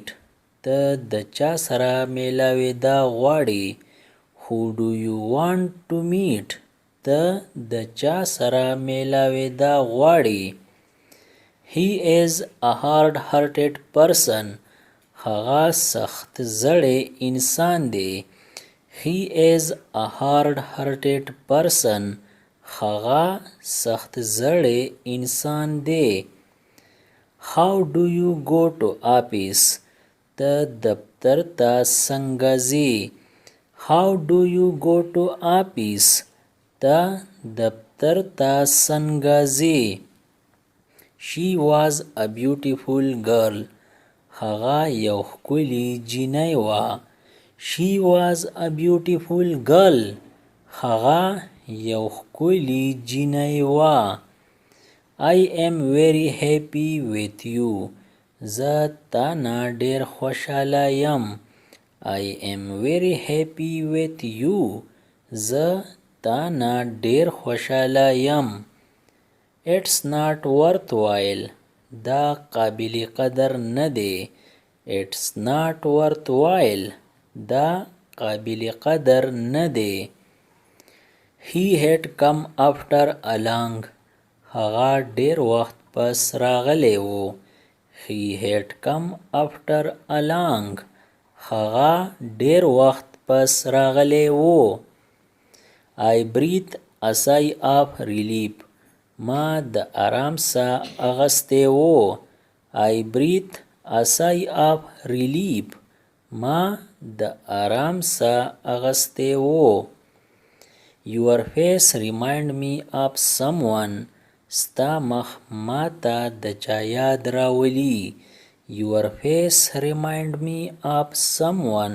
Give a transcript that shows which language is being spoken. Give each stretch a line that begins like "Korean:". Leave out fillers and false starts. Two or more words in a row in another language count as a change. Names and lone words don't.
Pashto: ته د چا سره میلاویدا غواړې.
English: Who do you want to meet?
Pashto: ته د چا سره میلاویدا غواړې.
English: He is a hard-hearted person.
Pashto: هغه سخت زړی انسان دی.
English: He is a hard-hearted person.
Pashto: هغه سخت زړی انسان دی.
English: How do you go to office?
Pashto: ته دفتر ته څنګه ځې.
English: How do you go to office?
Pashto: ته دفتر ته څنګه ځې.
English: She was a beautiful girl.
Pashto: هغه یو ښکلې جینۍ وه.
English: She was a beautiful girl.
Pashto: هغه یو ښکلې جینۍ وه.
English: I am very happy with you.
Pashto: زه تا نه ډیر خوشحاله یم.
English: I am very happy with you.
Pashto: زه تا نه ډیر خوشحاله یم.
English: It's not worthwhile.
Pashto: دا قابل قدر نه دی.
English: It's not worthwhile.
Pashto: دا قابل قدر نه دی.
English: He had come after a long.
Pashto: هغه ډیر وخت پس راغلی و.
English: He had come after a long.
Pashto: هغه ډیر وخت پس راغلی و.
English: I breathed a sigh of relief.
Pashto: ما د آرام ساه اغستی و.
English: I breathed a sigh of relief.
Pashto: ما د آرام ساه اغستی و.
English: Your face remind me of someone.
Pashto: ستا مخ ما ته د چا یاد راولي.
English: Your face remind me of someone.